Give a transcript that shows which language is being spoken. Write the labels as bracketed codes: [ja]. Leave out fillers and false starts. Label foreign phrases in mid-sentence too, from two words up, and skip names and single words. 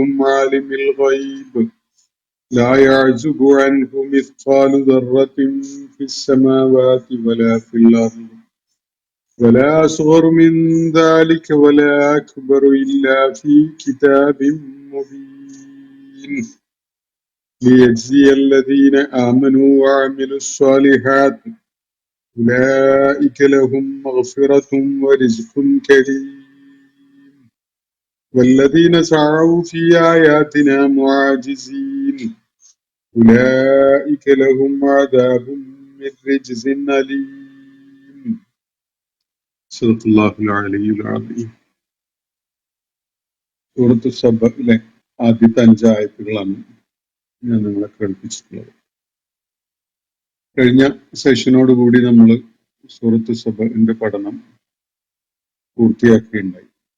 [ar] عالم الغيب لا يعزب عنه مثقال ذرة في السماوات ولا في الأرض ولا أصغر من ذلك ولا أكبر إلا في كتاب مبين ليجزي الذين آمنوا وعملوا الصالحات أولئك لهم مغفرة ورزق كريم. والذين سعوا في آياتنا معاجزين أولئك لهم عذاب من رجز أليم. صلى الله عليه وسلم. [ml] സൂറത്ത് സബയിലെ ആദ്യത്തെ 5 ആയത്തുകളാണ് ഞാൻ നിങ്ങളെ കേൾപ്പിച്ചിട്ടുള്ളത്. കഴിഞ്ഞ സെഷനോടുകൂടി നമ്മൾ സൂറത്ത് സബയിന്റെ പഠനം പൂർത്തിയാക്കുകയുണ്ടായി.